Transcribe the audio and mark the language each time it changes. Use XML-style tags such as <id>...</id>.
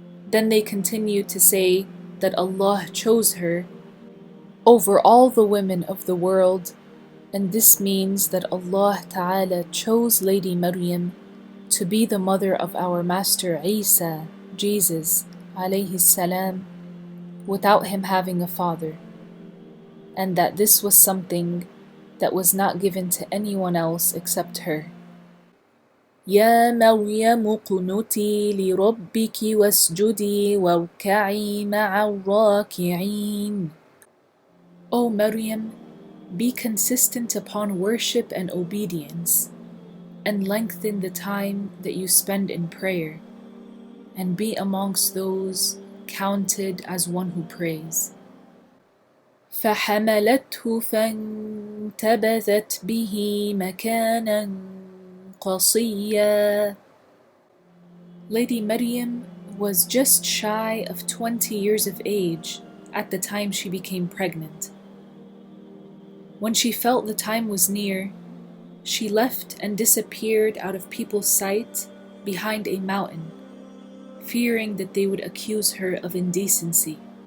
<en>Then they continued to say that Allah chose her over all the women of the world, and this means that Allah Ta'ala chose Lady Maryam to be the mother of our Master Eesaa, Jesus, alayhi salam, without him having a father, and that this was something that was not given to anyone else except her.</en> <ar>يا مريم اقنتي لربك واسجدي واركعي مع الراكعين.</ar> <en>O Maryam, be consistent upon worship and obedience, and lengthen the time that you spend in prayer, and be amongst those counted as one who prays.</en> <ar>فحملته فانتبذت به مكانا قصيا.</ar> <en>Lady Maryam was just shy of 20 years of age at the time she became pregnant. When she felt the time was near, she left and disappeared out of people's sight behind a mountain, fearing that they would accuse her of indecency.</en>